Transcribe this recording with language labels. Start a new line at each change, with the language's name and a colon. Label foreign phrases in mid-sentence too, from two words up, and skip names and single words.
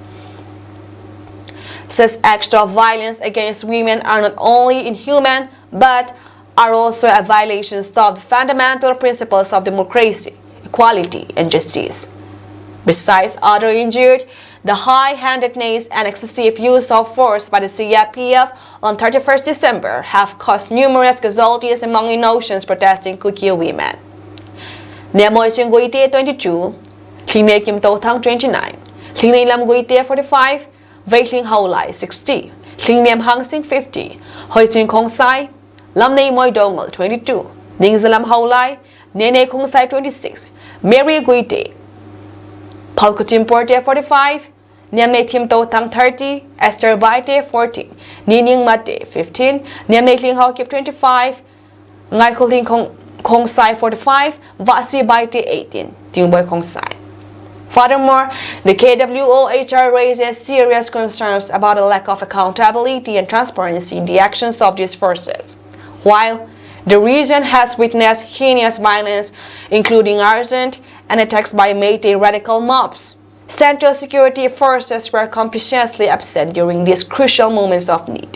English: Such acts of violence against women are not only inhuman, but are also a violation of the fundamental principles of democracy, equality, and justice. Besides other injured, the high-handedness and excessive use of force by the CFPF on 31st December have caused numerous casualties among innocent protesting Kuki women. Nemoy Guite 22, Kline Kim Totang 29, Kline Lam Guite 45, Veitling Haulai 60, Kline Nem Hangsing 50, Hoisin Kongsai, Lam Nei Moy Dongol 22, Ning Zalam Haulai, Nene Kongsai 26, Mary Guite, Palkutim Porte 45, Niamne Tim Totang 30, Esther Baite 14, Nining Mate 15, Niamne Kling Haokip 25, Ngai Koling Kongsai 45, Vasi Baite 18, Tingboy Kongsai. Furthermore, the KWOHR raises serious concerns about a lack of accountability and transparency in the actions of these forces. While the region has witnessed heinous violence, including arson and attacks by Meitei radical mobs, Central security forces were completely absent during these crucial moments of need.